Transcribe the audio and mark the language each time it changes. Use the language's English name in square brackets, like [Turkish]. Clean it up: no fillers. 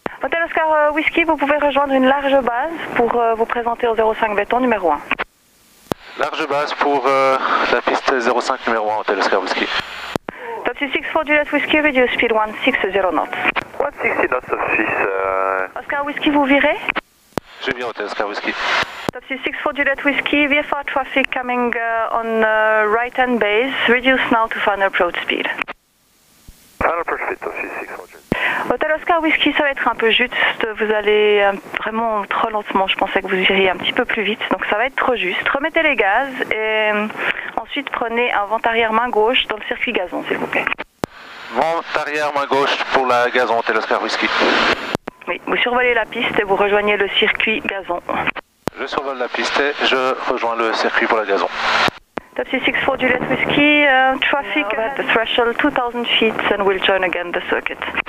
[French] Hôtel Oscar Whisky, vous pouvez rejoindre une large base pour vous présenter au 05 béton numéro 1. Large base pour la piste 05 numéro 1 Hôtel Oscar Whisky. [English] Taxi 64 Juliet Whisky, reduce speed 160 knots. 160 knots of 6. [French] Oscar Whisky, vous virez? Je viens Hôtel Oscar Whisky. [English] Taxi 64 Juliet Whisky, VFR traffic coming on right hand base, reduce now to final approach speed. Final approach speed, Taxi 64. [French] Hôtel Oscar Whisky, ça va être un peu juste, vous allez vraiment trop lentement, je pensais que vous iriez un petit peu plus vite, donc ça va être trop juste. Remettez les gaz et ensuite prenez un vent arrière main gauche dans le circuit gazon, s'il vous plaît. Vent arrière main gauche pour la gazon Hôtel Oscar Whisky. Oui, vous survolez la piste et vous rejoignez le circuit gazon. Je survole la piste et je rejoins le circuit pour la gazon. [English] Taxi 64 Juliet Whisky, traffic at the threshold 2000 feet and we'll join again the circuit.